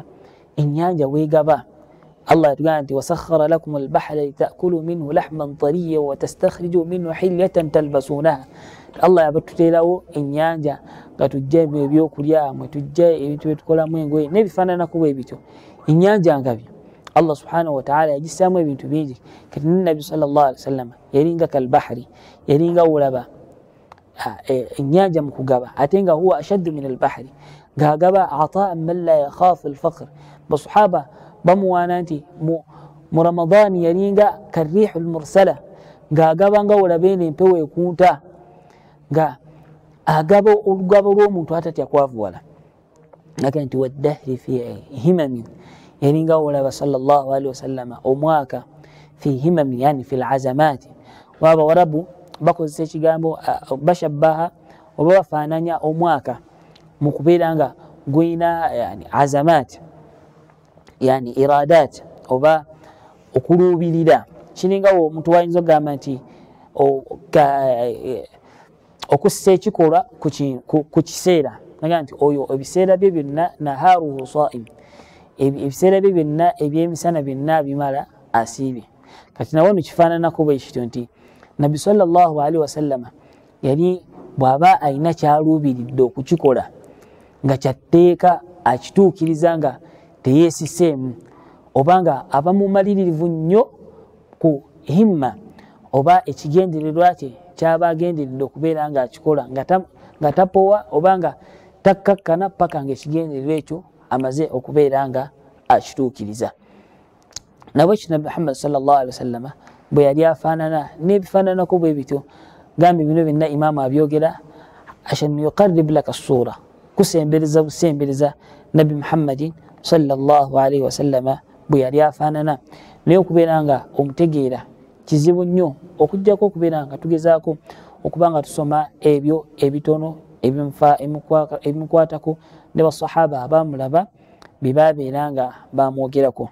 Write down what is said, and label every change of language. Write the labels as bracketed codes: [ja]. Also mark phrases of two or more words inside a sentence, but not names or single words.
[lg] ennyanja weegaba Allah yatugamba nti [ar] وسخر لكم البحر لتأكلوا منه لحما طريا وتستخرجوا منه حلية تلبسونها [lg] Allah yabatuteerawo ennyanja nga tujja ebyokulya mwe tujja ebintu byetukolamu engoye n'ebifaananako bwe bityo ennyanja ngabi [ar] الله سبحانه وتعالى [lg] yagisaamu ebintu bingi kati nabbi [ar] صلى الله عليه وسلم [lg] yalinga kalbahri yalinga wolaba ennyanja mu kugaba ate nga [ar] هو أشد من البحر [lg] ng'agaba [ar] عطاء من لا يخاف الفقر [lg] basahaba bamuwaana nti mu ramadaani yalinga [ar] كالريح المرسلة [lg] ng'agaba nga wolaba eno empewo ekunta nga agaba olugaba lw'omuntu atatya kwavuwala naga nti [ar] والدهر في همم [lg] yalinga wolaba [ar] صلى الله عليه وسلم [lg] omwaka [ar] في همم يعني في العزمات [lg] waba warabu bakozesa ekigambo bashabbaha oba bafaananya omwaka mu kubeera nga guyina [ar] يعني عزمات يعني إرادات [lg] oba okuluubirira kiringawo omuntu wayinza okugamba nti okussa ekikolwa ku kiseera naga nti oyo ebiseera bye byonna [ar] نهاره صائم [lg] ebiseera bye byonna ebyemisana byonna bimala asiibye kati nawo nikifaananako bwe kityo nti nabbi [ar] صلى الله عليه وسلم [lg] yali bw'aba alina kyaluubiridde okukikola nga kyatteeka akituukiriza nga teyeesiseemu oba nga aba mumaliririvu nnyo ku himma oba ekigendererwa kye kyaba agenderedde okubeera nga akikola nga tapowa oba nga takkakkana paka nga ekigendererwa ekyo amaze okubeera nga akituukiriza nabwe kino Muhammad [ar] صلى الله عليه وسلم [lg] bwe yali afaanana n'ebifaananako bwe bityo gambi bino byonna imaamu abyogera [ar] عشان يقرب لك الصورة [lg] kusembereza busembereza nabbi Muhammadin [ar] صلى الله عليه وسلم [lg] bwe yali afaanana naye okubeera nga omutegeera kizibu nnyo okujjako okubeera nga tugezaako okuba nga tusoma ebyo ebitono ebimukwatako ne basahaba abamulaba bye nga bamwogerako.